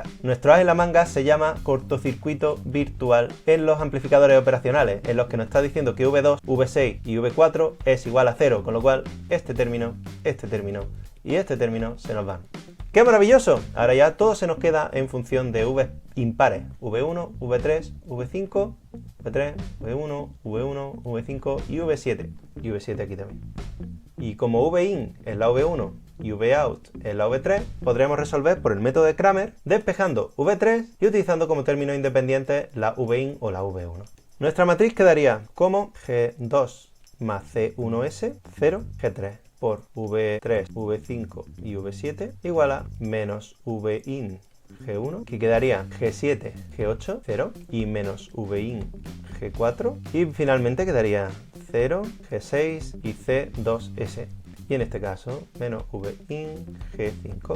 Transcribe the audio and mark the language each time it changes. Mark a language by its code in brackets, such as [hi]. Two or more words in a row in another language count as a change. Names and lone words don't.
[es] Nuestro as en la manga se llama cortocircuito virtual en los amplificadores operacionales, en los que nos está diciendo que V2, V6 y V4 es igual a 0, con lo cual este término y este término se nos van. ¡Qué maravilloso! Ahora ya todo se nos queda en función de V impares. V1, V3, V5, V3, V1, V1, V5 y V7. Y V7 aquí también. Y como Vin es la V1 y Vout es la V3, podremos resolver por el método de Cramer, despejando V3 y utilizando como términos independientes la Vin o la V1. Nuestra matriz quedaría como G2 más C1S, 0, G3 por V3, V5 y V7 igual a menos Vin G1, que quedaría G7, G8, 0, y menos Vin, G4, y finalmente quedaría 0, G6 y C2S, y en este caso menos Vin, G5.